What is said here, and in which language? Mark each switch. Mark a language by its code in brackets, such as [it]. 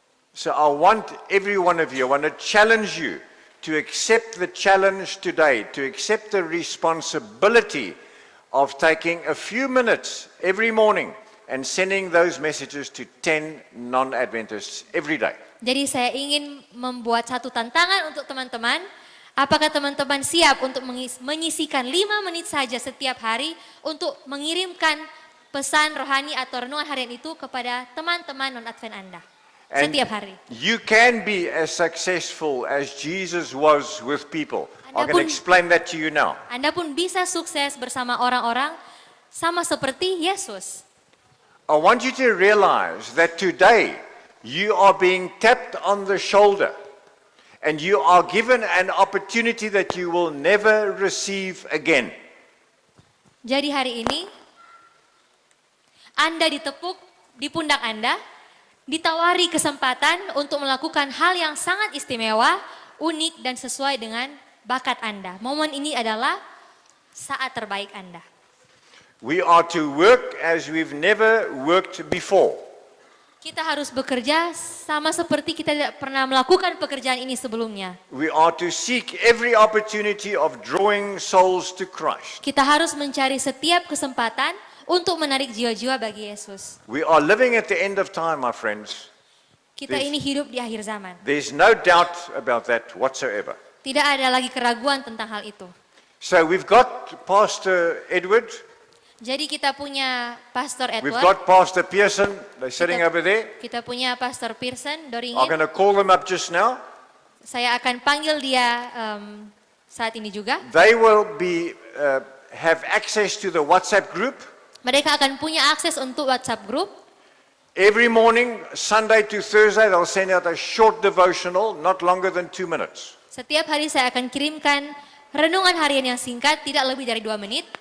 [en] So I want every one of you, I want to challenge you to accept the challenge today, to accept the responsibility of taking a few minutes every morning and sending those messages to 10 non-Adventists every day. [id] Jadi saya ingin membuat satu tantangan untuk teman-teman. Apakah teman-teman siap untuk menyisikan 5 menit saja setiap hari untuk mengirimkan pesan rohani atau renungan harian itu kepada teman-teman non-Advent Anda [en] And [id] setiap hari? [en] you can be as successful as Jesus was with people. I'm [id] Anda [en] going to [id] pun- [en] explain that to you now. [id] Anda pun bisa sukses bersama orang-orang sama seperti Yesus. [en] I want you to realize that today you are being tapped on the shoulder and you are given an opportunity that you will never receive again. [id] Jadi hari ini Anda ditepuk di pundak Anda, ditawari kesempatan untuk melakukan hal yang sangat istimewa, unik dan sesuai dengan bakat Anda. Momen ini adalah saat terbaik Anda. [en] We are to work as we've never worked before. [id] Kita harus bekerja sama seperti kita tidak pernah melakukan pekerjaan ini sebelumnya. [en] We are to seek every opportunity of drawing souls to Christ. [id] Kita harus mencari setiap kesempatan untuk menarik jiwa-jiwa bagi Yesus. [en] We are living at the end of time, my friends. [id] Kita ini hidup di akhir zaman. [en] There's no doubt about that whatsoever. [id] Tidak ada lagi keraguan tentang hal itu. [en] So we've got Pastor Edward, [id] Jadi kita punya Pastor [en] we've [id] Edward, [en] got Pastor Pearson, they're sitting over there. [id] kita punya Pastor Pearson, [en] I'm [id] Doringin. [en] going to call them up just now. [id] Saya akan panggil dia saat ini juga. [en] They will have access to the WhatsApp group. [id] Mereka akan punya akses untuk WhatsApp group. [en] Every morning, Sunday to Thursday, they'll send out a short devotional, not longer than 2 minutes. [id] Setiap hari saya akan kirimkan renungan harian yang singkat, tidak lebih dari 2 menit.